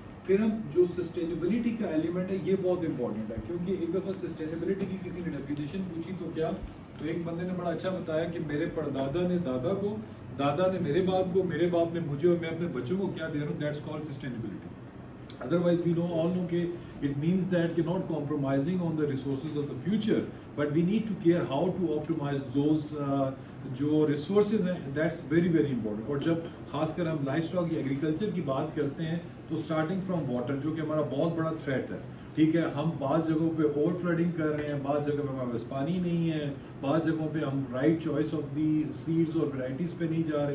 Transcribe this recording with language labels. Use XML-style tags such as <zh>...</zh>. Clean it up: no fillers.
<ur>پھر ہم جو سسٹینیبلٹی کا ایلیمنٹ ہے یہ بہت امپورٹنٹ ہے, کیونکہ ایک دفعہ سسٹینیبلٹی کی کسی نے ڈیفینیشن پوچھی تو کیا, تو ایک بندے نے بڑا اچھا بتایا کہ میرے پردادا نے دادا کو, دادا نے میرے باپ کو, میرے باپ نے مجھے اور میں اپنے بچوں کو کیا دے رہا ہوں,</ur> <en>That's called sustainability. Otherwise we all know that it means that you're not compromising on the resources of the future, but we need to care how to optimize those</en> <ur>جو ریسورسز ہیں.</ur> <en>That's very very important.</en> <ur>اور جب خاص کر ہم life stock یا agriculture کی بات کرتے ہیں تو اسٹارٹنگ فرام واٹر جو کہ ہمارا بہت بڑا تھریٹ ہے, ٹھیک ہے, ہم بعض جگہوں پہ اوور فلڈنگ کر رہے ہیں, بعض جگہ پہ ہمارے پاس پانی نہیں ہے, بعض جگہوں پہ ہم right choice of the seeds اور ویرائٹیز پہ نہیں جا رہے.</ur>